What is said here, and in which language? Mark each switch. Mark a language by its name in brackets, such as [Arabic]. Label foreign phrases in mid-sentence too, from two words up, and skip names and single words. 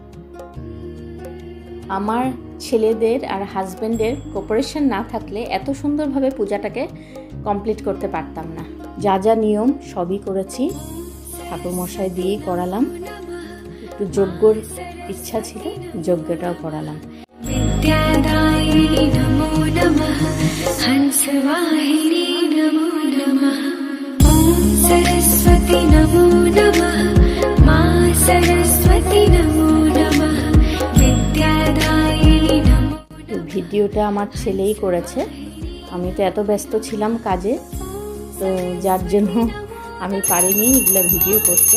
[Bangla] আমার ছেলেদের আর হাজব্যান্ডের কোঅপারেশন না থাকলে এত সুন্দরভাবে পূজাটাকে কমপ্লিট করতে পারতাম না। যা যা নিয়ম সবই করেছি, ঠাকুরমশাই দিয়েই করালাম। একটু যজ্ঞর ইচ্ছা ছিল, যজ্ঞটাও করালাম। [Sanskrit] विद्यादायिनी नमो नमः, हंसवाहिनी नमो नमः, ॐ सरस्वती नमो नमः, मा सरस्वती नमो नमः, विद्यादायिनी नमो। [Bangla] ভিডিওটা আমার ছেলেই করেছে, আমি তো এত ব্যস্ত ছিলাম কাজে, তো যার জন্য আমি পারিনি এগুলো ভিডিও করতে।